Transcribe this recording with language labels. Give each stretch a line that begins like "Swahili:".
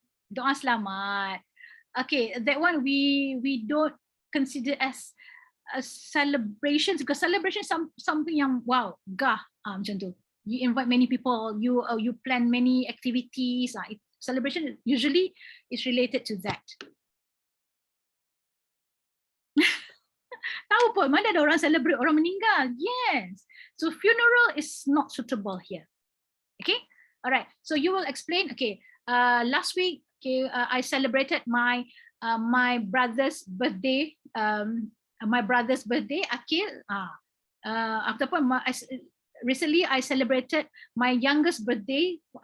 English: Doa selamat. Okay, that one we don't consider as a celebration, because celebration something
Malay: yang wow, gah, macam tu.
English: You invite many people, you plan many activities. Celebration usually is related to that.
Malay: Tahu pun mana ada orang celebrate orang meninggal.
English: Yes. So funeral is not suitable here. Okay. All right. So you will explain. Okay. Last week, okay, I celebrated my my brother's birthday. My brother's birthday. Akil. Ataupun recently I celebrated my youngest birthday.